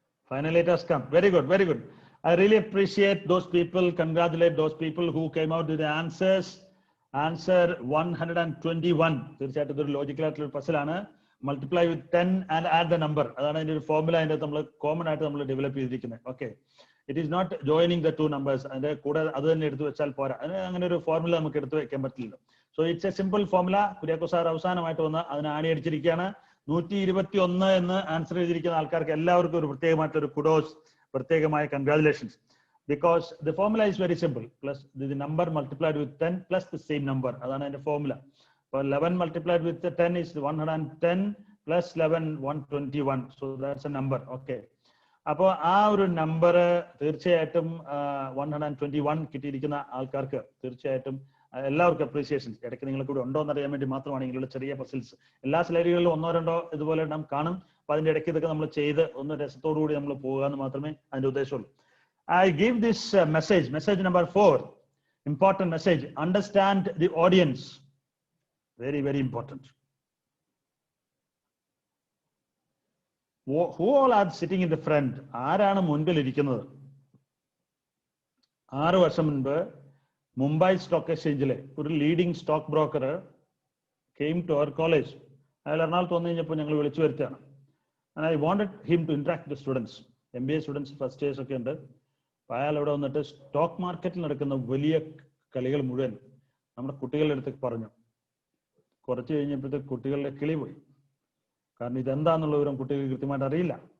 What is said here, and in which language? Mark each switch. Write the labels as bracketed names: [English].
[English] Finally, it has come. Very good, very good. I really appreciate those people, congratulate those people who came out with the answers. Answer 121. [Malayalam] തീർച്ചയായിട്ടും ഇതൊരു logical ആയിട്ടുള്ള puzzle ആണ്. [English] Multiply with 10 and add the number. [Malayalam] അതാണ് അതിന്റെ ഒരു formula അതിന്റെ നമ്മൾ common ആയിട്ട് നമ്മൾ ഡെവലപ്പ് ചെയ്തിരിക്കുന്നത്. [English] Okay, it is not joining the 2 numbers. [Malayalam] അതിന്റെ കൂടെ അത് തന്നെ എടുത്തു വെച്ചാൽ പോരാ. അതിന് അങ്ങനെ ഒരു ഫോർമുല നമുക്ക് എടുത്തു വെക്കാൻ പറ്റില്ലല്ലോ. [English] So it's a simple formula. [Malayalam] Kuriako sir അവസാനമായിട്ട് വന്ന് അതിന് ആണിയടിച്ചിരിക്കുകയാണ്. 121 എന്ന് ആൻസർ ചെയ്തിരിക്കുന്ന ആൾക്കാർക്ക് എല്ലാവർക്കും ഒരു പ്രത്യേകമായിട്ടൊരു കുഡോസ്, പ്രത്യേകമായ congratulations. [English] Because the formula is very simple. Plus the number multiplied with 10 plus the same number. [Malayalam] അതാണ് അതിന്റെ ഫോർമുല. [English] അപ്പോൾ 11 multiplied with 10 is 110 plus 11 121. So that's a number. Okay. [Malayalam] അപ്പോൾ ആ ഒരു നമ്പർ തീർച്ചയായിട്ടും 121 കിട്ടിയിരിക്കുന്ന ആൾക്കാർക്ക് തീർച്ചയായിട്ടും എല്ലാവർക്കും അപ്രീസിയേഷൻസ്. ഇടയ്ക്ക് നിങ്ങൾ കൂടെ ഉണ്ടോ എന്നറിയാൻ വേണ്ടി മാത്രമാണ് ഇങ്ങനെയുള്ള ചെറിയ പസിൽസ്. എല്ലാ സ്ലൈഡുകളിലും 1-2 ഇതുപോലെ നാം കാണും. അപ്പൊ അതിന്റെ ഇടയ്ക്ക് ഇതൊക്കെ നമ്മൾ ചെയ്ത് ഒന്ന് രസത്തോടു കൂടി നമ്മൾ പോകുക എന്ന് മാത്രമേ അതിന്റെ ഉദ്ദേശമുള്ളൂ. [English] I give this message number 4, important message. Understand the audience. Very, very important. Who all are sitting in the front? [Malayalam] ആരാണ് മുൻപിൽ ഇരിക്കുന്നത്? 6 വർഷം മുൻപ് മുംബൈ സ്റ്റോക്ക് എക്സ്ചേഞ്ചിലെ ഒരു leading stock broker [English] came to our college. [Malayalam] അയാൾ എറണാകുളത്ത് വന്നു കഴിഞ്ഞപ്പോൾ ഞങ്ങൾ വിളിച്ചു വരുത്തിയാണ്. [English] And I wanted him to interact with the students. [Malayalam] MBA students first years ഒക്കെ ഉണ്ട്. അപ്പോൾ അയാൾ ഇവിടെ വന്നിട്ട് സ്റ്റോക്ക് മാർക്കറ്റിൽ നടക്കുന്ന വലിയ കളികൾ മുഴുവൻ നമ്മുടെ കുട്ടികളുടെ അടുത്ത് പറഞ്ഞു. കുറച്ച് കഴിഞ്ഞപ്പോഴത്തേക്ക് കുട്ടികളുടെ കിളി പോയി. കാരണം ഇതെന്താന്നുള്ള വിവരം കുട്ടികൾക്ക് കൃത്യമായിട്ട് അറിയില്ല.